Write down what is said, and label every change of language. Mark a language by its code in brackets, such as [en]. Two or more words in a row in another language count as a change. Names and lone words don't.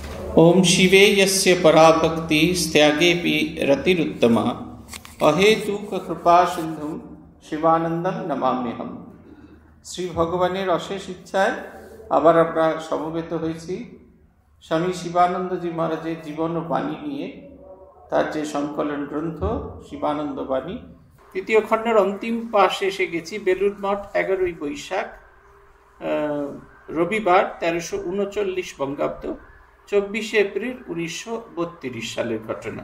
[sa] ओम शिवे यस्य पराभक्ति त्यागेपि रतिरुत्तमा अहेतुक कृपा सिंधु शिवानंदम नमाम्यहम। [bn] শ্রী ভগবানের অশেষ ইচ্ছায় আবার আমরা সমবেত হয়েছি স্বামী শিবানন্দজি মহারাজের জীবন ও বাণী নিয়ে। তার যে সংকলন গ্রন্থ শিবানন্দ বাণী তৃতীয় খণ্ডের অন্তিম পাশে এসে গেছি। বেলুড় মঠ 11ই বৈশাখ রবিবার 1339 বঙ্গাব্দ 24 এপ্রিল 1932 সালের ঘটনা।